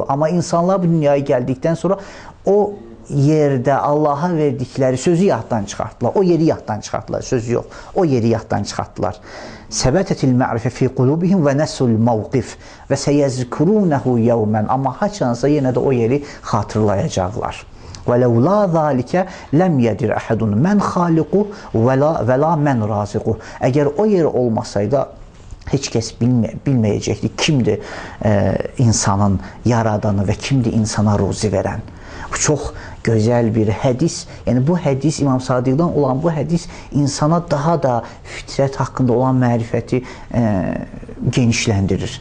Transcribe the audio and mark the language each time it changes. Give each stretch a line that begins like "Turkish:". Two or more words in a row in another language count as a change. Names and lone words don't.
Azerbaijani: Amma insanlar bu dünyaya gəldikdən sonra o yerdə Allaha verdikləri sözü yaddan çıxartdılar. O yeri yaddan çıxartdılar, sözü yox. O yeri yaddan çıxartdılar.
Arabic: ثبتت المعرفة في قلوبهم ونسوا الموقف وسيذكرونه يوما.
Azerbaijani: Amma haçansa yenə də o yeri xatırlayacaqlar.
Arabic: وَلَوْ لَا ذَٰلِكَ لَمْ يَدِرْ أَحَدٌ مَنْ خَالِقُ وَلَا مَنْ رَازِقُ.
Azerbaijani: Əgər o yer olmasaydı, heç kəs bilməyəcəkdir kimdir insanın yaradanı və kimdir insana ruzi verən. Bu çox gözəl bir hədis. Yəni bu hədis, İmam Sadiqdan olan bu hədis insana daha da fitrət haqqında olan mərifəti genişləndirir.